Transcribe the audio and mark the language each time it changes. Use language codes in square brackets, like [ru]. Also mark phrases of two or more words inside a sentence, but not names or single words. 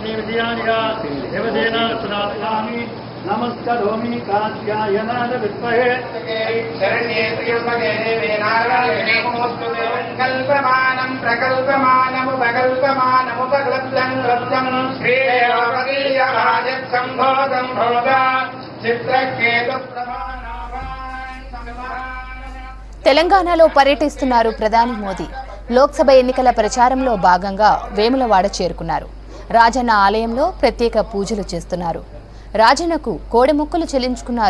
[sa] नमस्करोमि कात्यायनाय विद्महे शरण्ये त्र्यम्बके देवी नारायणे नमोस्तुते कल्पमानं प्रकल्पमानमुपकल्प्यं लब्धं श्रीदेवपदीयराजत्सम्भोदं भवता [te] తెలంగాణలో పర్యటిస్తున్నారు ప్రధాని మోదీ. లోక్సభ ఎన్నికల ప్రచారంలో భాగంగా వేములవాడ చేరుకున్నారు. రాజన్న ఆలయంలో ప్రత్యేక పూజలు చేస్తున్నారు. రాజన్నకు కోడెముక్కలు చెల్లించుకున్నారు.